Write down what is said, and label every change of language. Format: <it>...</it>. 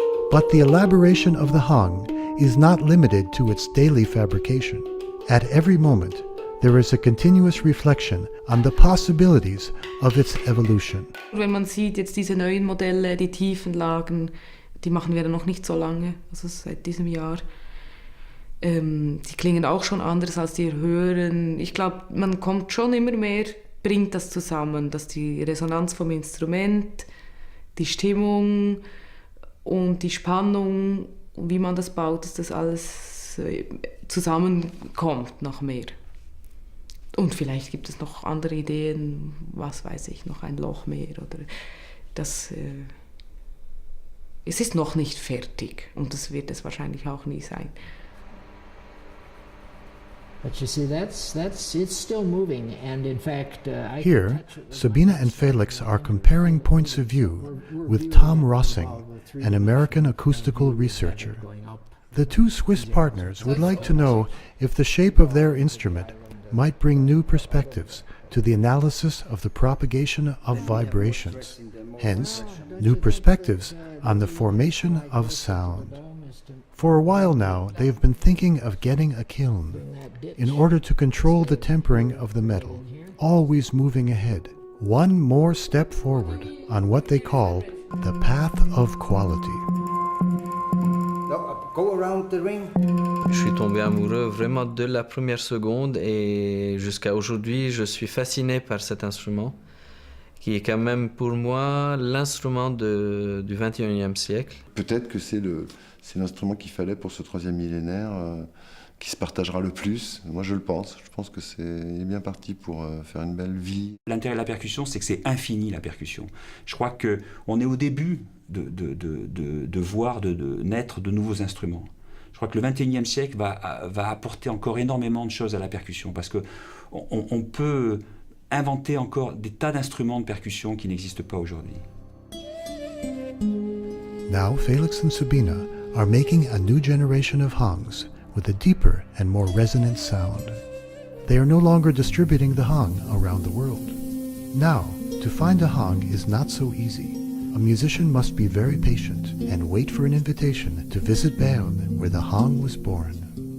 <en>But the elaboration of the hang is not limited to its daily fabrication. At every moment, there is a continuous reflection on the possibilities of its evolution.</en> <de>Wenn man sieht jetzt diese neuen Modelle, die Tiefenlagen, die machen wir noch nicht so lange, also seit diesem Jahr. Die klingen auch schon anders als die höheren. Ich glaube, man kommt schon immer mehr, bringt das zusammen, dass die Resonanz vom Instrument, die Stimmung und die Spannung, wie man das baut, dass das alles zusammenkommt noch mehr. Und vielleicht gibt es noch andere Ideen, was weiß ich, noch ein Loch mehr oder das. Es ist noch nicht fertig und das wird es wahrscheinlich auch nie sein.</de> <en>But you see, it's still moving, and in fact, Here, Sabina and Felix are comparing points of view with Tom Rossing, an American acoustical researcher. The two Swiss partners would like to know if the shape of their instrument might bring new perspectives to the analysis of the propagation of vibrations, hence, new perspectives on the formation of sound. For a while now, they have been thinking of getting a kiln in order to control the tempering of the metal, always moving ahead, one more step forward on what they call the path of quality. Go around the ring.</en> <fr>Je suis tombé amoureux vraiment de la première seconde et jusqu'à aujourd'hui, je suis fasciné par cet instrument qui est quand même pour moi l'instrument du 21e siècle. Peut-être que c'est l'instrument qu'il fallait pour ce troisième millénaire qui se partagera le plus. Moi, je le pense. Je pense que il est bien parti pour faire une belle vie. L'intérêt de la percussion, c'est que c'est infini, la percussion. Je crois qu'on est au début de voir naître de nouveaux instruments. Je crois que le XXIe siècle va apporter encore énormément de choses à la percussion parce qu'on peut inventer encore des tas d'instruments de percussion qui n'existent pas aujourd'hui.</fr> <en>Now, Felix and Sabina are making a new generation of hangs with a deeper and more resonant sound. They are no longer distributing the hang around the world. Now, to find a hang is not so easy. A musician must be very patient and wait for an invitation to visit Bern, where the hang was born.</en>